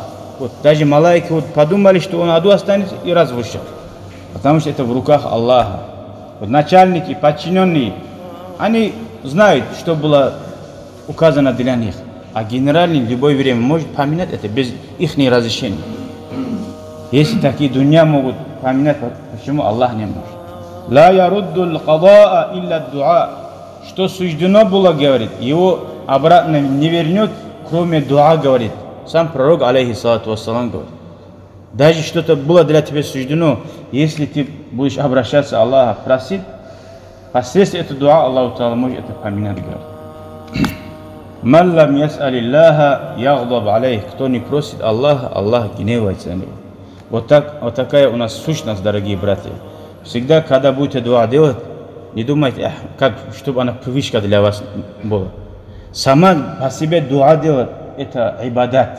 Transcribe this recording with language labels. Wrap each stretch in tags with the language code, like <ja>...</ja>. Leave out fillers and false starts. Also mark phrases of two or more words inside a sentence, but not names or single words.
<ru>Вот даже малайки вот подумали, что он аду останется и разрушат, потому что это в руках Аллаха. Вот начальники, подчиненные, они знают, что было указано для них, а генеральный в любое время может поменять это без их разрешения. Если такие дунья могут поменять, почему Аллах не может?</ru> <ar>لا يرد القضاء إلا الدعاء.</ar> <ru>Что суждено было, говорит, его обратно не вернет, кроме дуа, говорит. Сам пророк,</ru> <ar>عليه الصلاة والسلام,</ar> <ru>говорит. Даже что-то было для тебя суждено, если ты будешь обращаться Аллаха, просить, посредством этого дуа</ru> <ar>الله تعالى</ar> <ru>может это поменять, говорит.</ru> <ar>من لم يسأل الله يغضب عليه.</ar> <ru>Кто не просит Аллаха, Аллах гневается на него. Вот такая у нас сущность, дорогие братья. Всегда, когда будете дуа делать, не думайте, как, чтобы она привычка для вас была. Сама по себе дуа делать, это ибадат.</ru>